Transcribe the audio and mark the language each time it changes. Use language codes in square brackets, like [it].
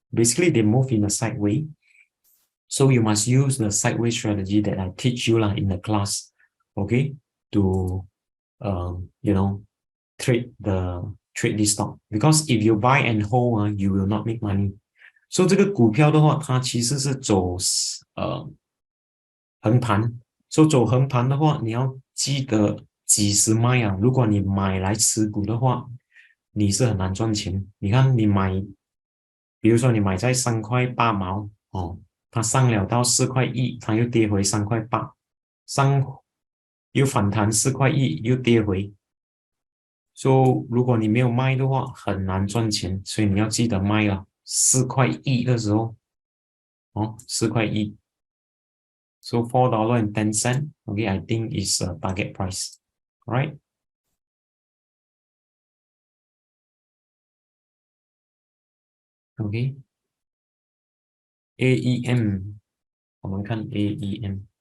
[en] Basically, they move in a sideways. So you must use the sideways strategy that I teach you in the class, okay, to you know, trade this stock, because if you buy and hold, you will not make money. [zh] So 这个股票的话，它其实是走横盘。 So 走横盘的话，你要记得几时卖啊。如果你买来持股的话，你是很难赚钱。你看你买，比如说你买在3块8毛哦，它上了到4块1，它又跌回3块8，又反弹4块1，又跌回。 So 如果你没有卖的话，很难赚钱，所以你要记得卖啊，4块1的时候，哦，4块1。 [en] So $4.10, okay, I think is a target price, right? Okay, AEM, [zh] 我们看 [en] AEM.